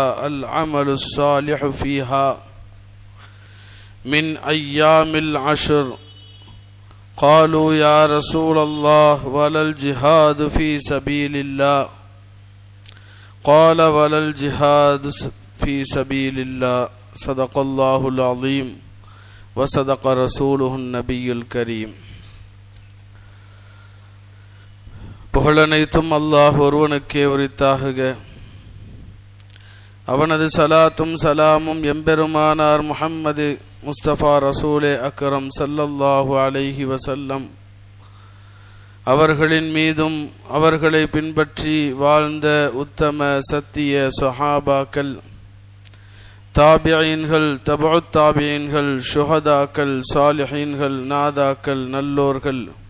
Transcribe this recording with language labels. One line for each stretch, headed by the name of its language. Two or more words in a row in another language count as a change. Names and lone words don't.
Arabic: العمل الصالح فيها من أيام العشر قالوا يا رسول الله ولا الجهاد في سبيل الله قال ولا الجهاد في سبيل الله صدق الله العظيم وصدق رسوله النبي الكريم.
Tamil: புகழனைத்தும் அல்லாஹ் ஒருவனுக்கே உரித்தாகுக. அவனது சலாத்தும் சலாமும் எம்பெருமானார் முஹம்மது முஸ்தபா ரசூலே அக்ரம்
Arabic: صلى الله عليه وسلم
Tamil: அவர்களின் மீதும் அவர்களை பின்பற்றி வாழ்ந்த உத்தம சத்திய ஸஹாபாக்கள், தாபியீன்கள், தபுத் தாபியீன்கள், ஷுஹதாக்கள், சாலிஹீன்கள், நாதாக்கள், நல்லோர்கள்,